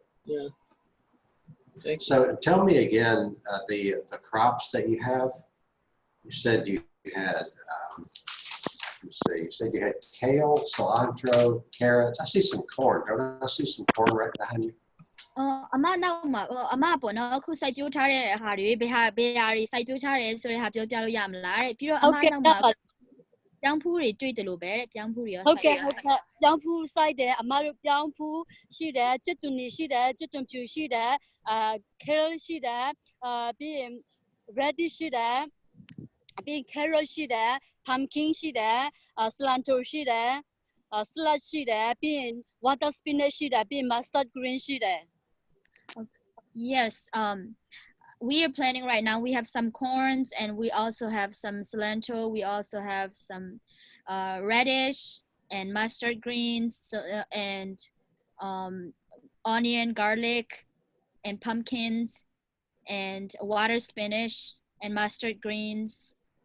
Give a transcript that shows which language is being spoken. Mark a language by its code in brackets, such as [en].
[en] Yeah. Thank you. So tell me again the crops that you have. You said you had, let's see, you said you had kale, cilantro, carrots. I see some corn. Don't I see some corn right behind you? [my] အမနောက်မှာအမပေါ့နော်အခုစိုက်ပျိုးထားတဲ့ဟာတွေဘယ်ဟာတွေစိုက်ပျိုးထားတယ်ဆိုတဲ့ဟာပြောပြလို့ရမလားတဲ့ပြီးတော့အမနောက်မှာပြောင်းဖူးတွေတွေ့တယ်လို့ပဲတဲ့ပြောင်းဖူးတွေရော ဟုတ်ကဲ့ပြောင်းဖူးစိုက်တယ်အမတို့ပြောင်းဖူးရှိတယ်ကျွတ်တွန်နေရှိတယ်ကျွတ်တွန်ဖြူရှိတယ်kale ရှိတယ်ပြီးရင် radish ရှိတယ်ပြီး carrot ရှိတယ် pumpkin ရှိတယ် cilantro ရှိတယ် salad ရှိတယ်ပြီးရင် water spinach ရှိတယ်ပြီးရင် mustard green ရှိတယ် [en] Yes we are planning right now we have some corns and we also have some cilantro we also have some radish and mustard greens and onion garlic and pumpkins and water spinach and mustard greens.